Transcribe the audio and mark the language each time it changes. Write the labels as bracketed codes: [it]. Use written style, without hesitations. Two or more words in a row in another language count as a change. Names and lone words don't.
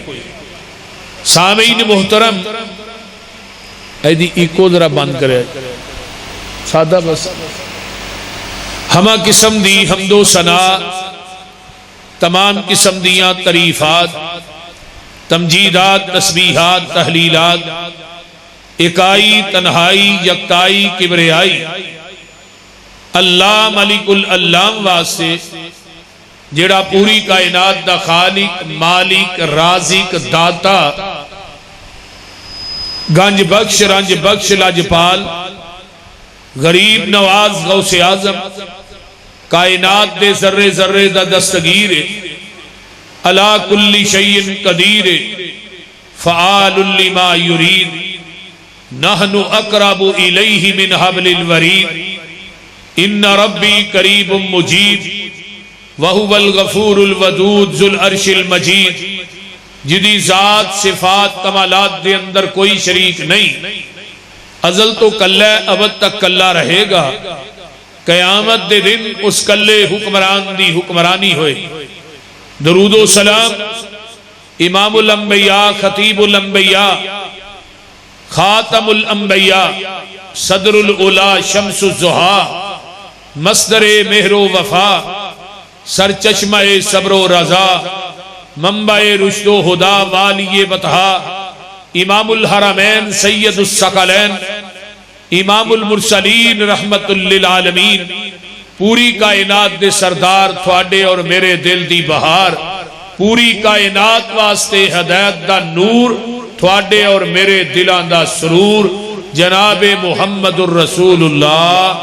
[pa] سامعین محترم ایدی ایکو ذرا بند کرے سادہ بس ہمہ قسم دی حمد و ثنا، تمام قسم دیاں تعریفات، تمجیدات، تسبیحات، تحلیلات، اکائی، تنہائی، یکتائی، کبریائی اللہ [ar] ملک العلام [pa] واسطے جڑا پوری کائنات دا خالق، مالک، رازق، داتا، گنج بخش، رنج بخش، لاجپال، غریب نواز، غوث اعظم، کائنات دے ذرے ذرے دا دستگیر، [ar] علی کل شیء قدیر، فعال لما یرید، نحن اقرب الیہ من حبل الورید، ان ربی قریب مجیب، وہو الغفور الودود ذو العرش المجید، [pa] جدی ذات صفات کمالات دے اندر کوئی شریک نہیں، ازل تو کلہ ابد تک کلہ رہے گا، قیامت دے دن اس کلے حکمران دی حکمرانی ہوئے۔ [ar] درود و سلام امام الانبیاء، خطیب الانبیاء، خاتم الانبیاء، صدر العلا، شمس الضحیٰ، مصدر مہر [pa] و وفا، سر چشمہ صبر و رضا، منبع رشد و ہدا، [ar] والی بطحا، امام الحرمین، سید الثقلین، امام المرسلین، رحمت للعالمین، [pa] پوری کائنات دے سردار، تھوڑے اور میرے دل دی بہار، پوری کائنات واسطے ہدایت دا نور، تھوڑے اور میرے دلان دا سرور، جناب محمد الرسول اللہ۔